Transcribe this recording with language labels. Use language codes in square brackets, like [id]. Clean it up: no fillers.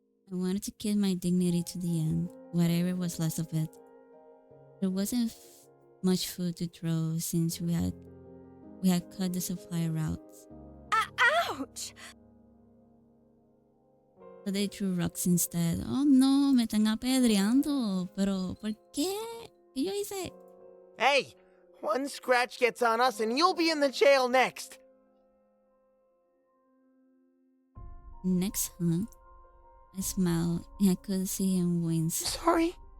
[en] I wanted to keep my dignity to the end, whatever was left of it. There wasn't much food to throw since we had cut the supply routes. Ouch! So they threw rocks instead. [es] Oh no, me están apedreando. Pero, ¿por qué? ¿Qué yo hice? [en] Hey, one scratch gets on us and you'll be in the jail next. Next, huh? I smiled and I could see him wince. Sorry?